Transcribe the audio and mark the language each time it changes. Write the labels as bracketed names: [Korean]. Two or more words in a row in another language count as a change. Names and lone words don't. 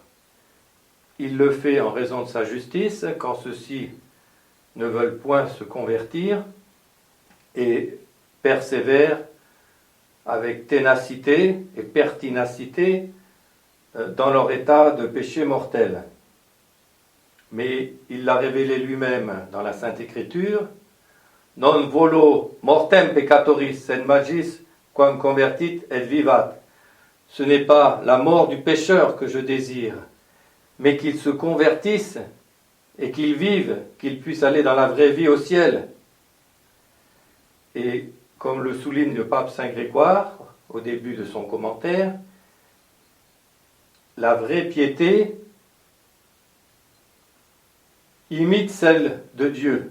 [French] Il le fait en raison de sa justice, quand ceux-ci ne veulent point se convertir et persévèrent avec ténacité et pertinacité dans leur état de péché mortel. Mais il l'a révélé lui-même dans la Sainte Écriture. [Latin] Non volo mortem peccatoris sed magis quam convertit et vivat. [French] Ce n'est pas la mort du pécheur que je désire, mais qu'il se convertisse et qu'il vive, qu'il puisse aller dans la vraie vie au ciel. Et comme le souligne le pape Saint Grégoire au début de son commentaire, la vraie piété imite celle de Dieu.